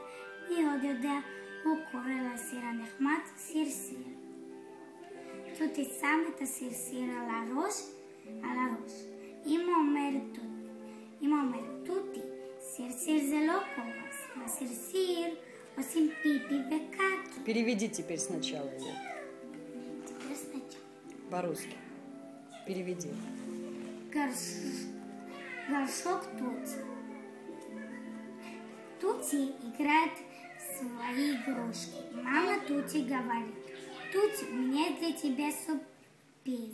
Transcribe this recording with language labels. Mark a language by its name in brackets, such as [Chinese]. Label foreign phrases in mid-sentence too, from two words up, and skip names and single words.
[Hebrew] מי עוד יודע? הוא קורא לסיר הנחמד סיר. תותי שם את הסיר על הראש. אמא אומרת, תותי, סיר זה לא כובע, בסיר עושים פיפי וקקי. [Russian] Переведи теперь сначала ее. Теперь сначала. По-русски. Переведи. Горшок Тути. Тути играет в свои игрушки. Мама Тути говорит, Тути, у меня для тебя сюрприз.